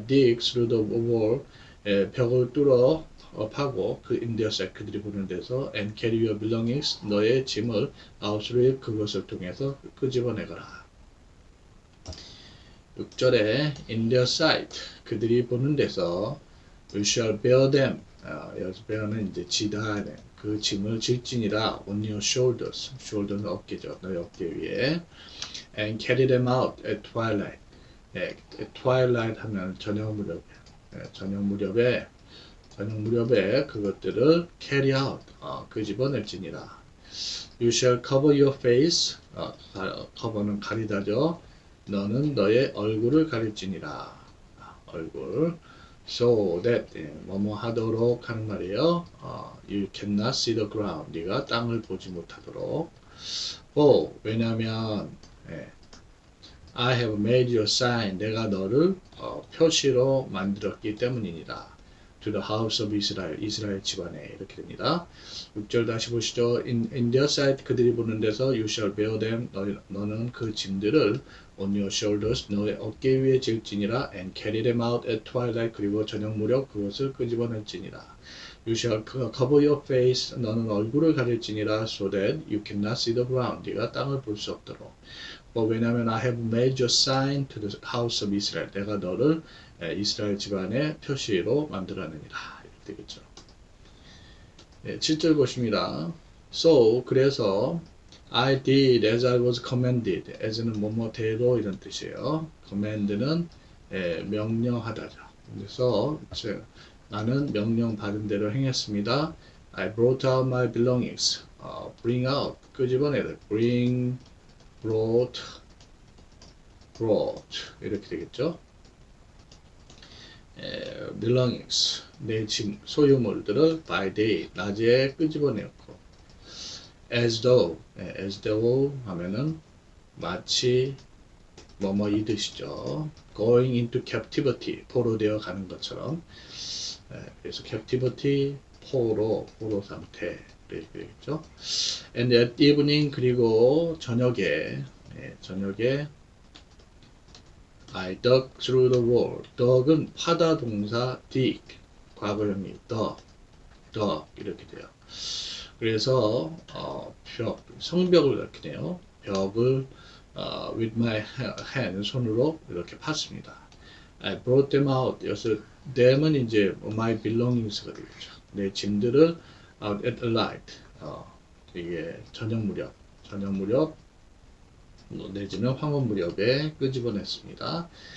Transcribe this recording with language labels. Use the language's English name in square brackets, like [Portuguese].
[English] dig through the wall [Korean] 벽을 뚫어 파고 [English] 그 in their sight [Korean] 그들이 보는 데서 [English] and carry your belongings 너의 짐을 out through it [Korean] 그것을 통해서 끄집어내거라. [English] 6절에 in their sight [Korean] 그들이 보는 데서 [English] you shall bear them 여기서 bear는 이제 지다 [Korean] 그 짐을 질지니라 [English] on your shoulders shoulder는 어깨죠 [Korean] 너의 어깨 위에 [English] and carry them out at twilight twilight 하면 [Korean] 저녁 무렵에 그것들을 carry out 끄집어낼지니라 [English] you shall cover your face [Korean] cover는 가리다죠 너는 너의 얼굴을 가릴지니라 얼굴 so that 뭐뭐 하도록 하는 말이에요. [English] You cannot see the ground. [Korean] 네가 땅을 보지 못하도록. [English] 왜냐하면 I have made your sign. [Korean] 내가 너를 표시로 만들었기 때문이니라. [English] To the house of Israel. [Korean] 이스라엘 집안에 이렇게 됩니다. 6절 다시 보시죠. [English] In their sight [Korean] 그들이 보는 데서 [English] you shall bear them. [Korean] 너는 그 짐들을 [English] on your shoulders [Korean] 너의 어깨 위에 질지니라 [English] and carry them out at twilight [Korean] 그리고 저녁 무렵 그것을 끄집어낼지니라 [English] you shall cover your face [Korean] 너는 얼굴을 가릴지니라 [English] so that you cannot see the ground [Korean] 네가 땅을 볼 수 없도록 [English] 왜냐하면 I have made your sign to the house of Israel [Korean] 내가 너를 이스라엘 집안의 표시로 만들었느니라 이렇게 되겠죠. 7절 보십니다. [English] So 그래서 I did as I was commanded. [Korean] as는 뭐뭐대로 이런 뜻이에요. command는 명령하다죠. 그래서 나는 명령 받은 대로 행했습니다. [English] I brought out my belongings. bring out 끄집어내다. [Korean] bring, brought 이렇게 되겠죠. belongings 내 짐 소유물들을 by day 낮에 끄집어내었고 as though 하면은 마치 뭐뭐 이 뜻이죠. [English] going into captivity [Korean] 포로되어 가는 것처럼 그래서 captivity 포로 상태 이렇게 되겠죠. [English] and at evening [Korean] 그리고 저녁에 [English] I dug through the wall. [Korean] dug은 파다 동사 dig 과거형이 dug 이렇게 돼요. 그래서 성벽을 이렇게 돼요. 벽을 with my hand 손으로 이렇게 팠습니다. [English] I brought them out. 여기서 them은 이제 my belongings가 되겠죠. [Korean] 내 짐들을 [English] out at night. [Korean] 이게 저녁 무렵 내지는 황혼 무렵에 끄집어냈습니다.